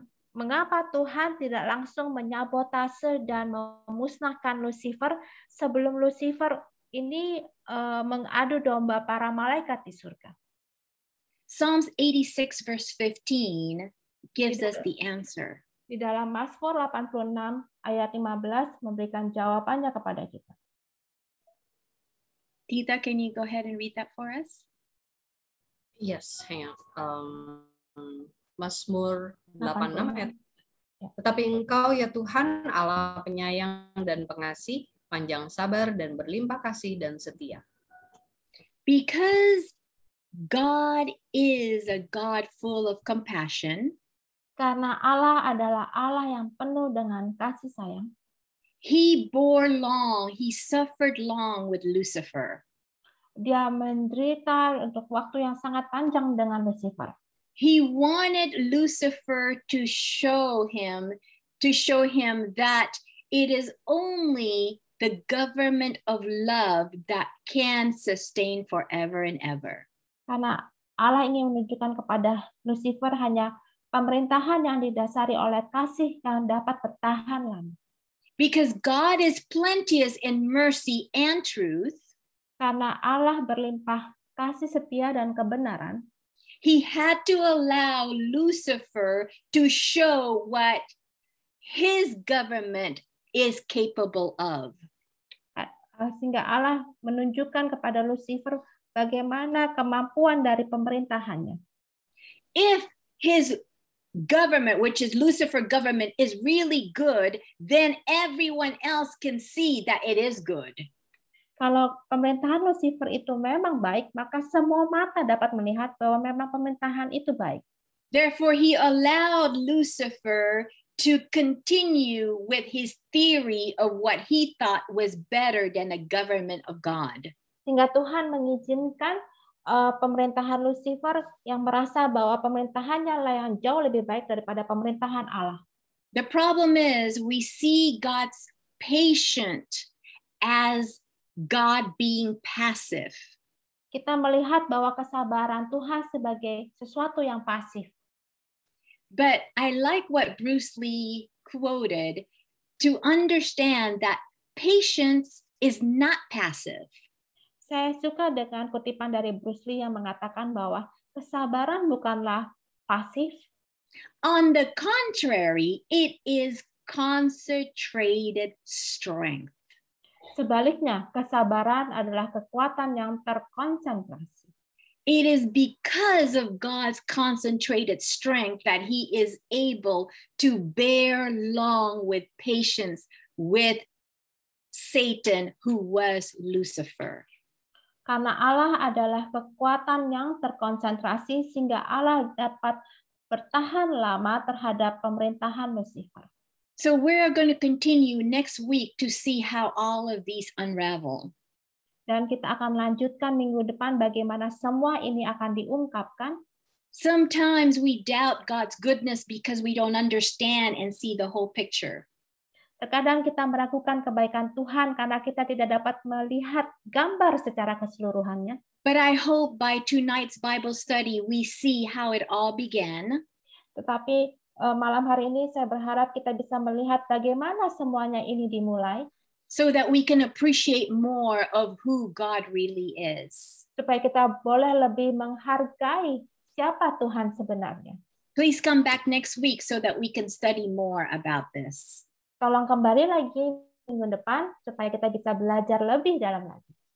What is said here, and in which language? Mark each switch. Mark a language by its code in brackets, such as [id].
[id] Mengapa Tuhan tidak langsung menyabotase dan memusnahkan Lucifer sebelum Lucifer ini mengadu domba para malaikat di surga? [en] Psalms 86 verse 15 gives us the answer. [id] Di dalam Mazmur 86 ayat 15 memberikan jawabannya kepada kita. [en] Tita, can you go ahead and read that for us? Yes, hang on. [id] Mazmur 86 ayat. Tetapi Engkau ya Tuhan Allah penyayang dan pengasih, panjang sabar dan berlimpah kasih dan setia. [en] Because God is a God full of compassion, [id] Karena Allah adalah Allah yang penuh dengan kasih sayang, [en] he bore long, he suffered long with Lucifer. [id] Dia menderita untuk waktu yang sangat panjang dengan Lucifer. [en] He wanted Lucifer to show him that it is only the government of love that can sustain forever and ever. [id] Karena Allah ingin menunjukkan kepada Lucifer hanya pemerintahan yang didasari oleh kasih yang dapat bertahan lama. [en] Because God is plenteous in mercy and truth, [id] Karena Allah berlimpah kasih setia dan kebenaran, [en] he had to allow Lucifer to show what his government is capable of. [id] Sehingga Allah menunjukkan kepada Lucifer bagaimana kemampuan dari pemerintahannya. [en] If his government, which is Lucifer government, is really good, then everyone else can see that it is good. [id] Kalau pemerintahan Lucifer itu memang baik, maka semua mata dapat melihat bahwa memang pemerintahan itu baik. [en] Therefore, he allowed Lucifer to continue with his theory of what he thought was better than the government of God. [id] Sehingga Tuhan mengizinkan pemerintahan Lucifer yang merasa bahwa pemerintahannya lah yang jauh lebih baik daripada pemerintahan Allah. [en] The problem is we see God's patient as God being passive. [id] Kita melihat bahwa kesabaran Tuhan sebagai sesuatu yang pasif. [en] But I like what Bruce Lee quoted to understand that patience is not passive. [id] Saya suka dengan kutipan dari Bruce Lee yang mengatakan bahwa kesabaran bukanlah pasif. [en] On the contrary, it is concentrated strength. [id] Sebaliknya, kesabaran adalah kekuatan yang terkonsentrasi. [en] It is because of God's concentrated strength that he is able to bear long with patience with Satan, who was Lucifer. [id] Karena Allah adalah kekuatan yang terkonsentrasi sehingga Allah dapat bertahan lama terhadap pemerintahan Lucifer. [en] So we're going to continue next week to see how all of these unravel. [id] Dan kita akan lanjutkan minggu depan bagaimana semua ini akan diungkapkan. [en] Sometimes we doubt God's goodness because we don't understand and see the whole picture. [id] Terkadang kita meragukan kebaikan Tuhan karena kita tidak dapat melihat gambar secara keseluruhannya. [en] But I hope by tonight's Bible study, we see how it all began. [id] Tetapi malam hari ini saya berharap kita bisa melihat bagaimana semuanya ini dimulai. [en] So that we can appreciate more of who God really is. [id] Supaya kita boleh lebih menghargai siapa Tuhan sebenarnya. [en] Please come back next week so that we can study more about this. [id] Tolong kembali lagi minggu depan supaya kita bisa belajar lebih dalam lagi.